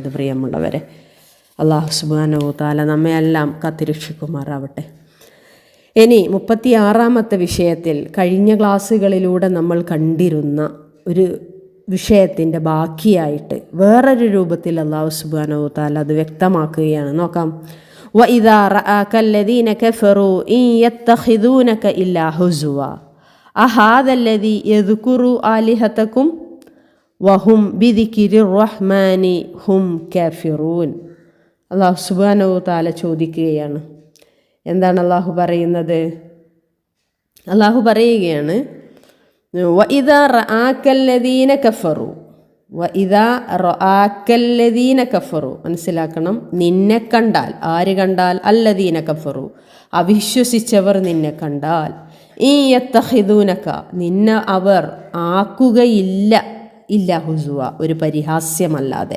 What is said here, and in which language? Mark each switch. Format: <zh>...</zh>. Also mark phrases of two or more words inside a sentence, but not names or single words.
<ml>പ്രിയമുള്ളവരെ, അല്ലാഹു</ml> <ar>سبحانه وتعالى</ar> <ml>നമ്മയെല്ലാം കാത്തുരക്ഷിക്കുമാറാവട്ടെ. ഇനി 36-ാമത്തെ വിഷയത്തിൽ കഴിഞ്ഞ ക്ലാസ്സുകളിലൂടെ നമ്മൾ കണ്ടിരുന്ന ഒരു വിഷയത്തിൻ്റെ ബാക്കിയായിട്ട് വേറൊരു രൂപത്തിൽ അല്ലാഹു</ml> <ar>سبحانه وتعالى</ar> <ml>അത് വ്യക്തമാക്കുകയാണ്. നോക്കാം.</ml> <ar>وَإِذَا رَآكَ الَّذِينَ كَفَرُوا إِن يَتَّخِذُونَكَ إِلَّا هُزُوًا أَهَذَا الَّذِي يَذْكُرُ آلِهَتَكُمْ وَهُمْ بِذِكْرِ الرَّحْمَنِ هُمْ كَافِرُونَ.</ar> <ml>അല്ലാഹു</ml> <ar>سبحانه وتعالى</ar> <ml>ചോദിക്കുകയാണ്. എന്താണ് അല്ലാഹു പറയുന്നത്? അല്ലാഹു പറയുകയാണ്,</ml> <ar>وَإِذَا رَآكَ الَّذِينَ كَفَرُوا وإذا رآك الذين كفروا,</ar> <ml>മനസ്സിലാക്കണം, നിന്നെ കണ്ടാൽ, ആര് കണ്ടാൽ?</ml> <ar>الذين كفروا,</ar> <ml>അവിശ്വസിച്ചവർ നിന്നെ കണ്ടാൽ, ഈ യത്തഖിദൂനക, നിന്നെ അവർ ആക്കുകയില്ല,</ml> <ar>إلا هزوا,</ar> <ml>ഒരു പരിഹാസ്യമല്ലാതെ.</ml>